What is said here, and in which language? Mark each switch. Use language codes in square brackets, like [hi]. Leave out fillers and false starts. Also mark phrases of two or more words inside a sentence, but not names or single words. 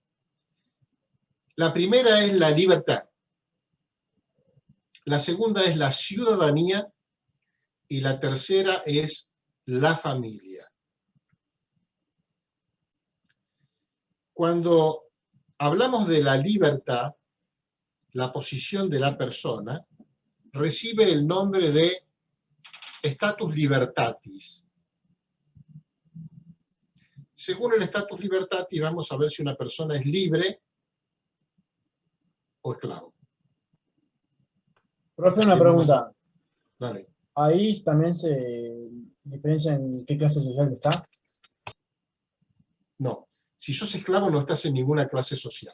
[es] La primera es la libertad. La segunda es la ciudadanía y la tercera es la familia. Cuando hablamos de la libertad, la posición de la persona recibe el nombre de [la] status libertatis. [es] Según el [la] status libertatis, [es] vamos a ver si una persona es libre o esclavo. Profe, una pregunta. Dale. Ahí también se diferencia en qué clase social está. No. Si sos esclavo no estás en ninguna clase social.